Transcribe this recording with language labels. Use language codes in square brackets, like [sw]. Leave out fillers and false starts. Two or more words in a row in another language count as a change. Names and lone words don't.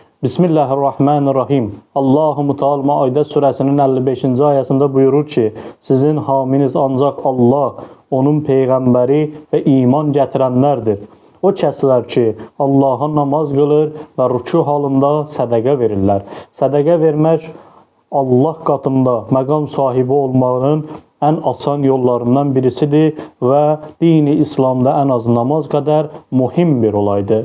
[tr] Bismillahirrahmanirrahim. Allah-u Teala Maide suresinin 55. ayetinde buyurur ki, sizin haminiz ancak Allah, onun peygamberi ve iman getirenlerdir. [az] O kəslər ki, Allah'a namaz qılır və rükû halında sədəqə verirlər. Sədəqə vermək Allah katında məqam sahibi olmanın ən asan yollarından birisidir və dini İslamda ən az namaz qədər mühim bir olaydır.